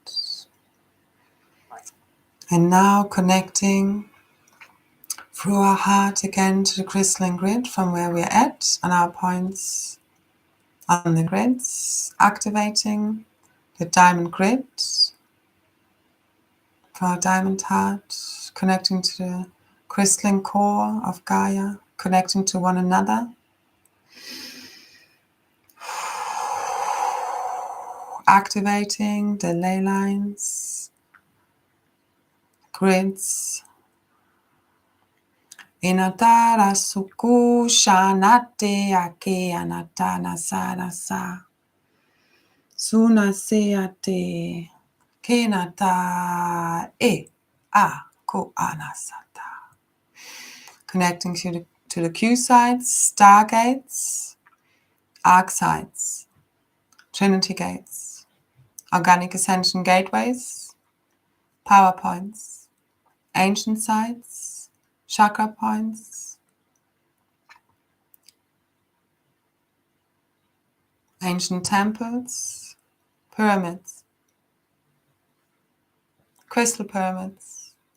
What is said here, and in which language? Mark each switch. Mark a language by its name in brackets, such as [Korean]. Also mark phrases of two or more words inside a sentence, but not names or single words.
[English] And now connecting through our heart again to the crystalline grid from where we're at on our points on the grids, activating the diamond grid for our diamond heart, connecting to the crystalline core of Gaia, connecting to one another. activating the ley lines, grids. Inatara suku shanate ake anatana sarasa. Suna seate kenata e a ko anasata. Connecting to the Q sites, stargates, arc sites, Trinity gates, organic ascension gateways, power points, ancient sites, chakra points, ancient temples, pyramids, crystal pyramids.